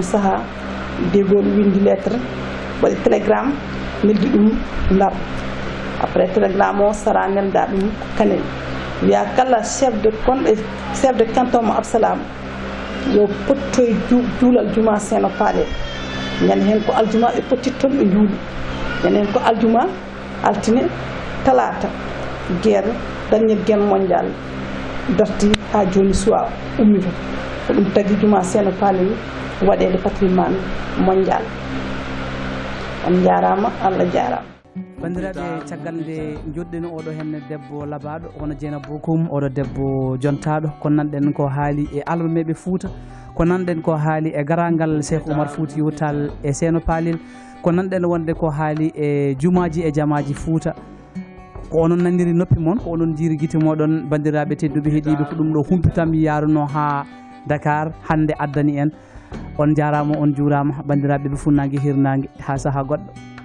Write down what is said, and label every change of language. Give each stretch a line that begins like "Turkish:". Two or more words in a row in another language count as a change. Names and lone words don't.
Fula: saaha De Gaulle windi lettre waɗi télégramme neldi ɗum Ndar
French: après télégramme
Fula: o sara nelda ɗum Kanel wiya kala
French: chef de canton
Fula: mo Absalam yo pottoye juulal juma Seeno Palel ñande hen ko aljuma ɓe pottit toon ɓe juuli ñande hen ko aljuma altine talata
French: guerre dernière guerre mondiale
Fula: darti ha joni suwa ummito ko ɗum tagui juma Seeno Palel waɗede
French: patrimoine mondial
Fula: on jarama Allah jarama bandiraɓe caggal nde joɗɗen oɗo henne debbo labaɗo hono Dieynaba Bokoum oɗo debbo jontaɗo ko nanɗen ko haali e almameɓe Fouta ko nanɗen ko haali e garagal Cheikh Oumar Foutiyou Tall e Seeno Palel ko nanɗen wonde ko haali e jumaji e jamaji Fouta ko onon nandiri noppi moon ko onon jiiri guite moɗon bandiraɓe tedduɓe heeɗiɓe ko ɗum ɗo humpitam yaruno ha Dakar hande addani en on jarama on juurama bandiraɓe ɓe funnangue hirnangue ha saaha goɗɗo